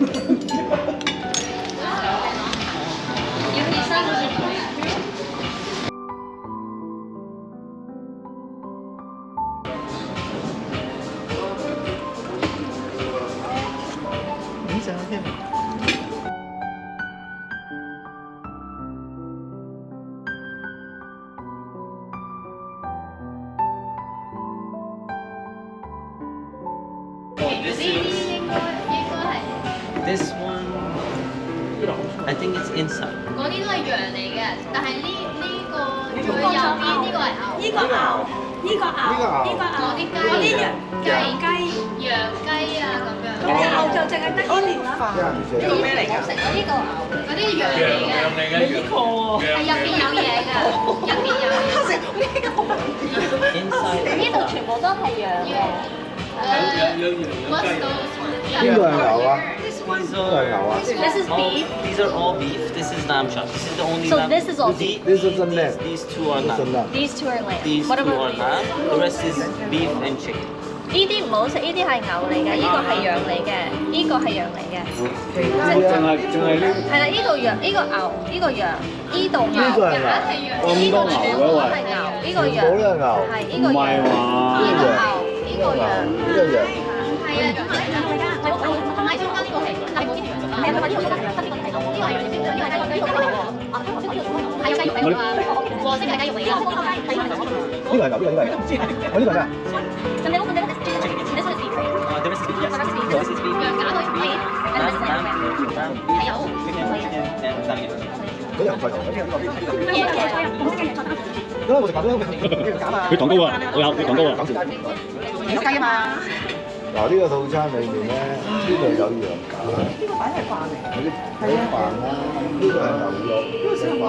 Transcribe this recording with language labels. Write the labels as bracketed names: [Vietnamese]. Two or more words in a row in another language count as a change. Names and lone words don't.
[Cantonese] 要起身。你想聽？ [English] This one, I think it's inside. [Cantonese] 嗰啲都係羊嚟嘅，但係呢個最右邊呢個係牛。呢個牛，呢個牛，呢個牛，嗰啲雞，嗰啲羊雞，羊雞啊咁樣。嗰啲牛就淨係得呢條啦。呢個咩嚟㗎？食嗰啲個牛，嗰啲羊嚟嘅。羊嚟嘅羊。係入邊有嘢㗎，入邊有嘢。呢度全部都係羊嘅。邊個係牛啊？ [English] These are, This is beef. these are all beef. This is lamb chop. This is the only So lamb. this is all This is a lamb. These two are This is a lamb. lamb. These two are lamb. These What two about are lamb. The rest is beef and chicken. [Cantonese] 呢啲唔好食，呢啲係牛嚟嘅，呢個係羊嚟嘅，呢個係羊嚟嘅。淨係呢係啦，呢度羊，呢個牛，呢個羊，呢度牛，呢個係牛咁多牛嘅喂係牛，呢個羊，全部都係牛係呢唔個羊，係話呢個牛，呢個羊，呢個羊。係啊，咁係我買中間呢個係，但係嗰啲羊，係啊，呢個中間係羊，呢個係牛，呢個係羊，呢個係雞肉嚟㗎，係有雞肉嚟㗎，黃色嘅雞肉嚟㗎，呢個係牛，呢個係牛。我呢個係咩啊？咁你屋企呢個 [English] this one is beef, right? The rest is beef. Yes. The rest is beef. This is beef. [Cantonese] 羊架佢唔可以， [English] and this is Lamb, lamb. lamb, [Cantonese] 係有。 [English] chicken, and lamb. [Cantonese] 嗰樣菜頭，咁我食飯都呢個減啊！佢糖高啊！我有佢糖高啊！減少有雞啊嘛。嗱呢個套餐裡面咧，呢度有羊架，呢個擺係飯嚟。有啲飯啦，呢個係牛肉嘅飯。